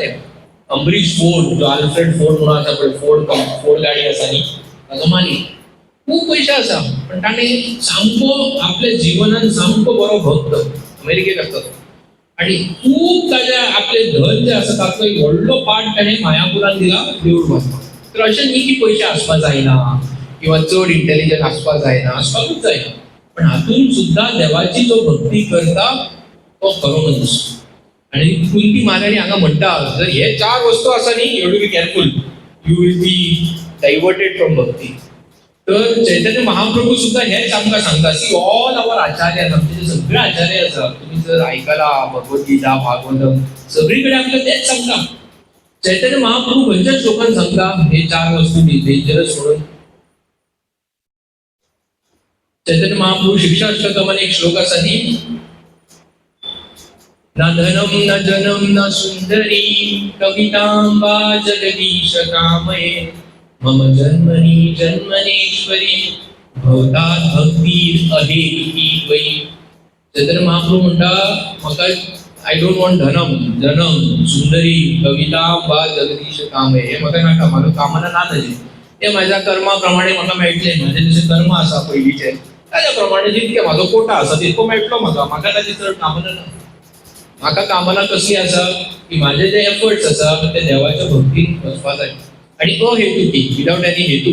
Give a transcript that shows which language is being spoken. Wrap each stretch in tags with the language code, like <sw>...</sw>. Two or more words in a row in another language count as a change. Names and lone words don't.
<kok>अम्बरीश फोर्ड, जो आल्फ्रेड फोर्ड म्हणून आसा पळय, फोर्ड गाडी आसा न्ही, ताचो मालीक खूप पयशे आसा, पण ताणें सामको आपल्या जिवनान सामको बरो भक्त अमेरिकेक आसता तो, आणि खूप ताच्या आपले धन जे आसा ताचो एक व्हडलो पार्ट ताणें मायापुरान दिला देवूळ बांदपाक. तर अशें न्ही की पयशे आसपाक जायना किंवा चड इंटेलिजंट आसपाक जायना, आसपाकूच जाय, पण हातून सुद्धा देवाची जो भक्ती करता तो खरो मनीस. आणि कुंती महाराणी हांगा म्हणटा, जर हे 4 वस्तू आसा न्ही,</kok> <en>You be careful, you will be diverted from bhakti.</en> <kok>तर चैतन्य महाप्रभू सुद्धा हेच आमकां सांगता.</kok> <en>See all our acharya,</en> <kok>आमचे जे सगळे आचार्य आसा, तुम्ही जर आयकला भगवद्गीता, भागवतम, सगळीकडे आमकां तेच सांगता. चैतन्य महाप्रभू खंयच्या श्लोकान सांगता हे 4 वस्तू डेंजरस म्हणून. चैतन्य महाप्रभू शिक्षा अष्टकमान एक श्लोक आसा न्ही,</kok> <sa>न धनम न जनम न सुंदरी कवितां वा जगदीश कामये मम जन्मनि जन्मनेश्वरी भवतात भक्ती अहेतुकी त्वयि.</sa> <kok>चैतन्य महाप्रभू म्हणटा, म्हाका</kok> <en>I don't want</en> <sa>धनम, जनम, सुंदरी, कविता वा जगदीश कामये.</sa> <kok>हे म्हाका नाका, म्हाका कामना ना ताजी. ते म्हाज्या कर्मा प्रमाणे म्हाका मेळटले. म्हाजे जशे कर्म आसा पयलींचे ताज्या प्रमाणे जितके म्हाजो कोटा आसा तितको मेळटलो म्हाका ताजी चड कामना ना. म्हाका कामना कसली आसा की म्हाजे जे एफर्ट्स आसा ते देवाच्या भक्तीन वचपा जाय, आणि अहेतुकी,</kok> <en>without any</en> <kok>हेतू.</kok>